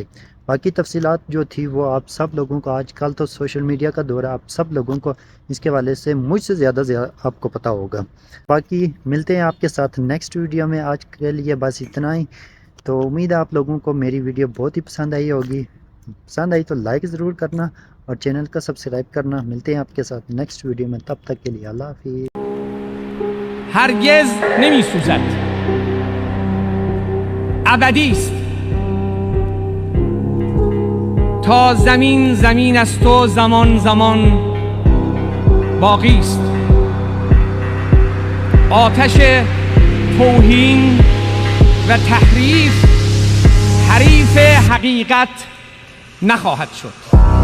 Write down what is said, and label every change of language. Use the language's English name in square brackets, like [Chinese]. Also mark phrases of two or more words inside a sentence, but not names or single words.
[Urdu] باقی تفصیلات جو تھی وہ آپ سب لوگوں کو، آجکل تو [English] social media [Urdu] کا دور ہے، آپ سب لوگوں کو اسکے حوالے سے مجھسے زیادہ آپکو پتا ہوگا. باقی ملتے ہیں آپکے ساتھ [English] next video [Urdu] میں. آج کے لیے بس اتنا ہی. تو امید ہے آپ لوگوں کو میری ویڈیو بہت ہی پسند آئی ہوگی. پسند آئی تو لائک ضرور کرنا اور چینل کا سبسکرائب کرنا. ملتے ہیں آپکے ساتھ [English] next video [Urdu] میں، تب تک کے لیے اللہ حافظ. [Persian] هرگز نمی سوزد، ابدی است. تا زمین زمین است و زمان زمان باقی است. آتش توهین و تحریف حریف حقیقت نخواهد شد.